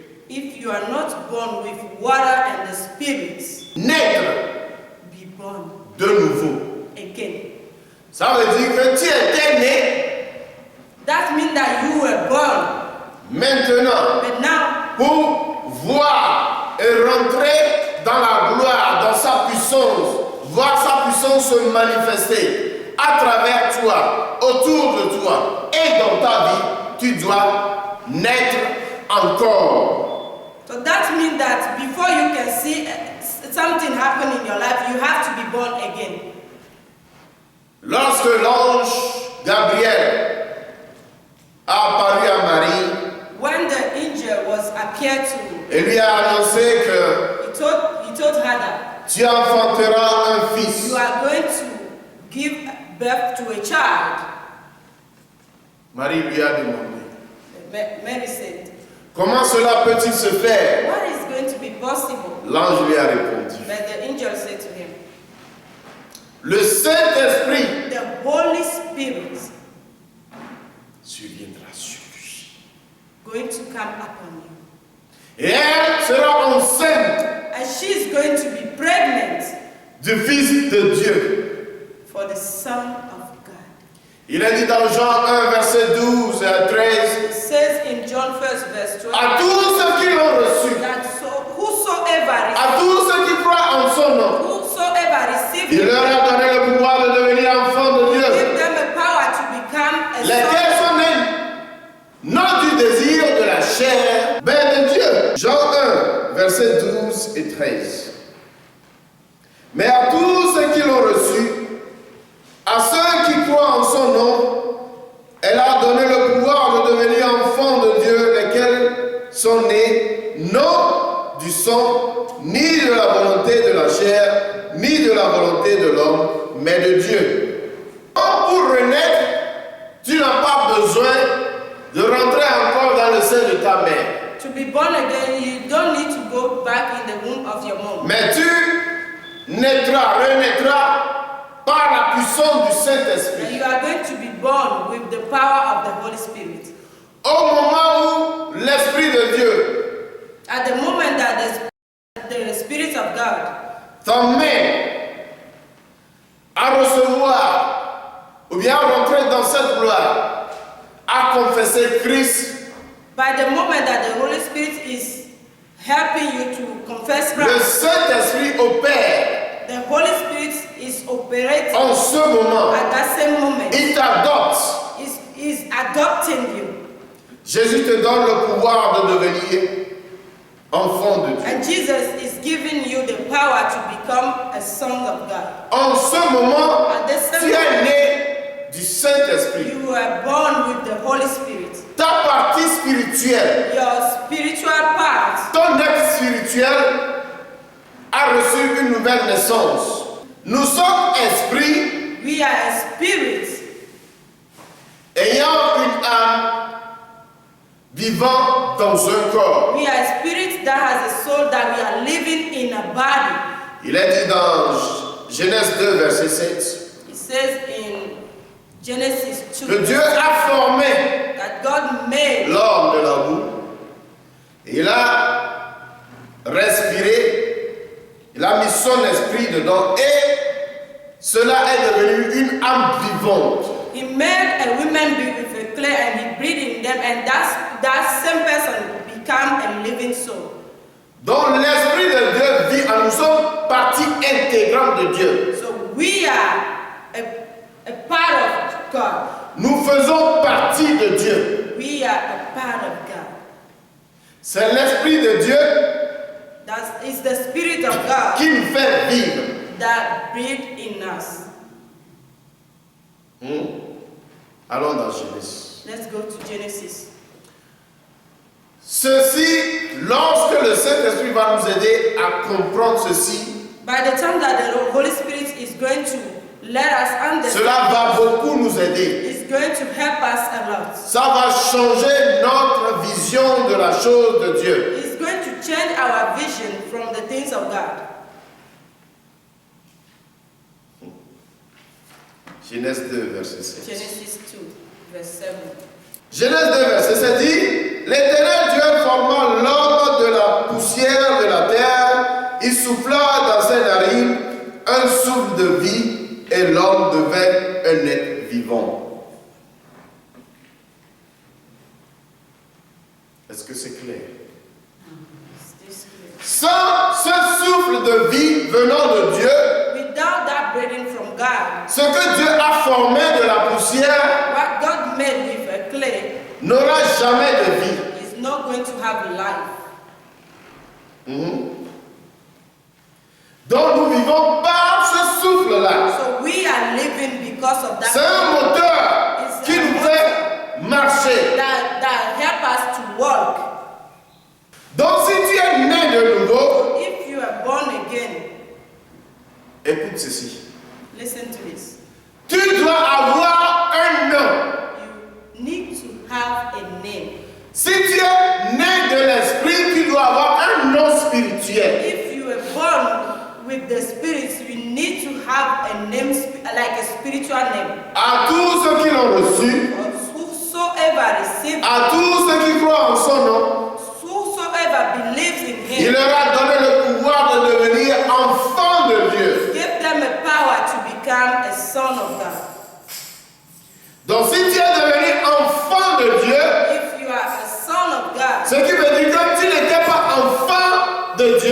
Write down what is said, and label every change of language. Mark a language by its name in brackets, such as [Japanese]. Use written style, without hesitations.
[English] If you are not born with water and the spirit, [French] naître [English] be born [French] de nouveau. [English] again. [French] Ça veut dire que tu étais né, [English] That means that you were born, [French] maintenant, [English] but now [French] pour voir et rentrer dans la gloire, dans sa puissance, voir sa puissance se manifester à travers toi, autour de toi et dans ta vie, tu dois naître encore. [English] so that means that before you can see something happen in your life, you have to be born again. [French] Lorsque l'ange Gabriel a apparu à Marie [English] When the angel was appeared to, [French] et lui a annoncé que [English] he told her that [French] tu enfanteras un fils, [English] you are going to give birth to a child. [French] Marie lui a demandé, [English] Mary said, [French] comment cela peut-il se faire? [English] what is going to be possible? [French] L'ange lui a répondu, [English] But the angel said to him, [French] le Saint-Esprit [English] the Holy Spirit [French] surviendra sur lui. [English] going to come upon you. [French] Et elle sera enceinte [English] And she is going to be pregnant [French] du Fils de Dieu. [English] for the Son of God. [French] Il est dit dans Jean 1, verset 12 à 13, [English] It says in John 1 verse 12 [French] à tous ceux qui l'ont reçu, [English] that whosoever [French] à tous ceux qui croient en son nom, [English] receives [French] il [English] him, [French] leur a donné le pouvoir de devenir enfants de Dieu. [English] give them the power to become a [French] Lesquels [English] son. [French] sont nés non du désir de la chair, mais de Dieu. Jean 1, versets 12 et 13. Mais à tous ceux qui l'ont reçu, à ceux qui croient en son nom, elle a donné le pouvoir de devenir enfants de Dieu, lesquels sont nés non du sang, ni de la volonté de la chair, ni de la volonté de l'homme, mais de Dieu. Pour renaître, tu n'as pas besoin de rentrer encore dans le sein de ta mère. [English] To be born again, you don't need to go back in the womb of your mom. [French] Mais tu naîtras, renaîtras par la puissance du [English] And [French] Saint-Esprit. [English] you are going to be born with the power of the Holy Spirit. [French] Au moment où l'Esprit de Dieu [English] At the moment that the Spirit of God [French] t'emmène à recevoir ou bien à rentrer dans cette gloire, à confesser Christ, [English] by the moment that the Holy Spirit is helping you to confess [French] le [English] Christ, [French] Saint-Esprit opère [English] the Holy Spirit is operating [French] en ce moment. [English] at that same moment. [French] Il t'adopte. [English] Is adopting you. [French] Jésus te donne le pouvoir de devenir enfant de Dieu. [English] And Jesus is giving you the power to become a son of God. [French] En ce moment, [English] At the same [French] tu es [English] moment, [French] né du Saint-Esprit. [English] you were born with the Holy Spirit. [French] Ta partie spirituelle, [English] Your spiritual part, [French] ton être spirituel a reçu une nouvelle naissance. Nous sommes esprits [English] we are a spirit [French] ayant une âme vivant dans un corps. [English] We are a spirit that has a soul that we are living in a body. [French] Il est dit dans Genèse 2, verset 7, [English] It says in Genesis 2 [French] que Dieu a formé [English] that God made [French] l'homme de la boue Il a respiré, il a mis son esprit dedans et cela est devenu une âme vivante. [English] He made a woman be with a clay and he breathed in them, and that same person became a living soul. [French] Donc l'esprit de Dieu vit en nous, sommes partie intégrante de Dieu. [English] So we are a part of God. [French] Nous faisons partie de Dieu. [English] We are a part of God. [French] C'est l'esprit de Dieu [English] That is the Spirit of God [French] qui nous fait vivre. [English] that breathed in us. [French] Allons dans Genèse. [English] Let's go to Genesis. [French] Ceci, lorsque le Saint-Esprit va nous aider à comprendre ceci, [English] By the time that the Holy Spirit is going to let us understand, [French] cela va beaucoup nous aider. [English] it's going to help us a lot. [French] Ça va changer notre vision de la chose de Dieu. [English] It's going to change our vision from the things of God. [French] Genèse 2, verset 7. [English] Genesis 2, verse 7. [French] Genèse 2, verset 7 dit, l'Éternel Dieu forma l'homme de la poussière de la terre, il souffla dans ses narines un souffle de vie, et l'homme devint un être vivant. Est-ce que c'est clair? Sans ce souffle de vie venant de Dieu, [English] Without that breathing from God, [French] ce que Dieu a formé de la poussière [English] what God made with a clay [French] n'aura jamais de vie. [English] is not going to have life. [French] Donc nous vivons par ce souffle-là. [English] So we are living because of [French] C'est [English] that [French] un moteur qui nous fait marcher. [English] that help us to walk. [French] Donc si tu es né de nouveau, [English] If you are born again, [French] écoute ceci. [English] listen to this. [French] Tu dois avoir un nom. [English] You need to have a name. [French] Si tu es né de l'esprit, tu dois avoir un nom spirituel. [English] If you were born with the Spirit, you need to have a name, like a spiritual name. [French] À tous ceux qui l'ont reçu, [English] Whosoever receives, [French] à tous ceux qui croient en son nom, [English] whosoever believes in [French] il [English] Him, [French] leur a donné le pouvoir de devenir enfants de Dieu. [English] give them a power to become a son of God. [French] Donc si tu es devenu enfant de Dieu, [English] If you are a son of God, [French] ce qui veut dire que tu n'étais pas enfant de Dieu,